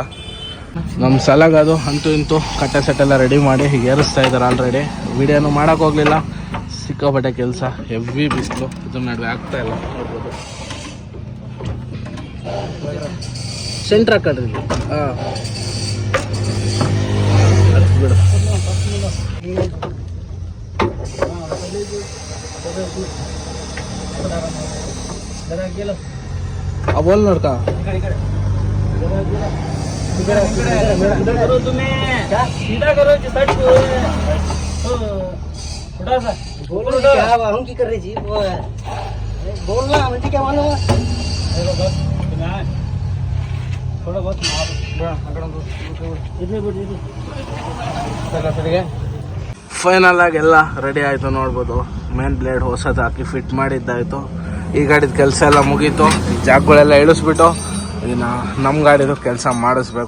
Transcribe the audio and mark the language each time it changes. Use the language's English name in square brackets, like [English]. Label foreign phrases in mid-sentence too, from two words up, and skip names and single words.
[Kannada] ನಮ್ಮ ಸಲಾಗ ಅದು ಅಂತೂ ಇಂತೂ ಕಟ್ಟೆ ಸೆಟ್ಟೆಲ್ಲ ರೆಡಿ ಮಾಡಿ ಈಗ ಏರಿಸ್ತಾ ಇದ್ದಾರೆ ಆಲ್ರೆಡಿ. ವಿಡಿಯೋನು ಮಾಡೋಕೆ ಹೋಗಲಿಲ್ಲ, ಸಿಕ್ಕಾಪಟ್ಟೆ ಕೆಲಸ, ಹೆವಿ ಬಿಸಿಲು, ಇದ್ರ ನಡುವೆ ಆಗ್ತಾ ಇಲ್ಲ. ನೋಡ್ಬೋದು ಸೆಂಟ್ರ್ ಹಾಕಡ್ರಿ. ಹಾಂ ಬಿಡು. [Hindi] बोल लड़का सीधा करो थोड़ा सा बोलो क्या हम की कर रही जी वो बोलना मुझे क्या मालूम थोड़ा बहुत [Kannada] ಫೈನಲ್ ಆಗಿ ಎಲ್ಲ ರೆಡಿ ಆಯಿತು ನೋಡ್ಬೋದು. [English] main blade [Kannada] ಹೊಸದು ಹಾಕಿ ಫಿಟ್ ಮಾಡಿದ್ದಾಯಿತು. ಈ ಗಾಡಿದ ಕೆಲಸ ಎಲ್ಲ ಮುಗೀತು. ಜಾಗಗಳೆಲ್ಲ ಇಳಿಸ್ಬಿಟ್ಟು ಇನ್ನು ನಮ್ಮ ಗಾಡಿದು ಕೆಲಸ ಮಾಡಿಸ್ಬೇಕು.